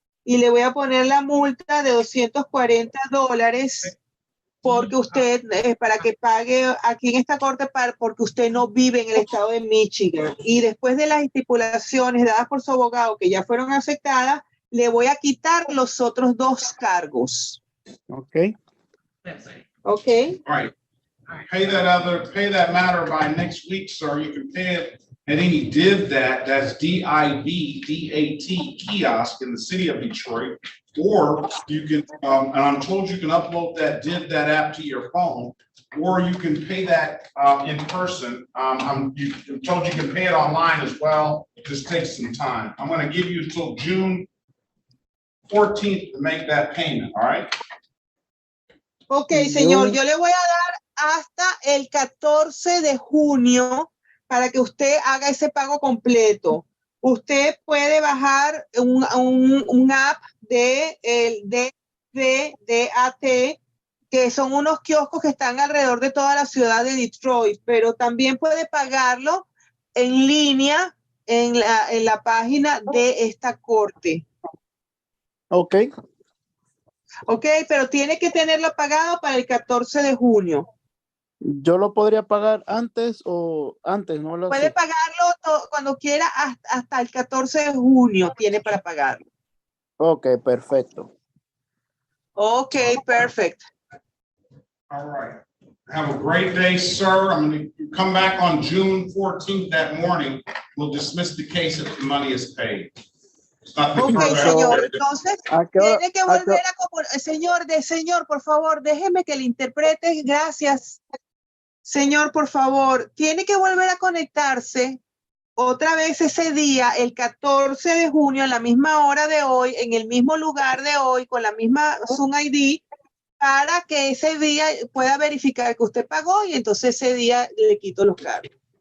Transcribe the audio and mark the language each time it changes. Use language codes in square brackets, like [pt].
[es] Y le voy a poner la multa de $240 porque usted, para que pague aquí en esta corte, porque usted no vive en el estado de Michigan. Y después de las estipulaciones dadas por su abogado que ya fueron aceptadas, le voy a quitar los otros 2 cargos. Ok. [en] Okay. All right. Pay that matter by next week, sir. You can pay it at any DIVDAT, that's DIVDAT kiosk in the city of Detroit. Or you can, and I'm told you can upload that DIVDAT app to your phone, or you can pay that in person. I'm told you can pay it online as well. It just takes some time. I'm gonna give you until June 14th to make that payment, all right? [es] Ok, señor, yo le voy a dar hasta el 14 de junio para que usted haga ese pago completo. Usted puede bajar un app de el DVDAT, que son unos kioscos que están alrededor de toda la ciudad de Detroit, pero también puede pagarlo en línea en la página de esta corte. Ok. Ok, pero tiene que tenerlo pagado para el 14 de junio. Yo lo podría pagar antes o antes, no lo Puede sé. pagarlo cuando quiera hasta el 14 de junio, tiene para pagarlo. Ok, perfecto. [en] Ok, perfect. All right. Have a great day, sir. I'm going to come back on June 14th that morning. We'll dismiss the case if the money is paid. [es] Ok, señor. Entonces, tiene que volver a... Señor, por favor, déjeme que le interprete. Gracias. Señor, por favor, tiene que volver a conectarse otra vez ese día, el 14 de junio, a la misma hora de hoy, en el mismo lugar de hoy, con la misma Zoom ID, para que ese día pueda verificar que usted pagó y entonces ese día le quito los cargos.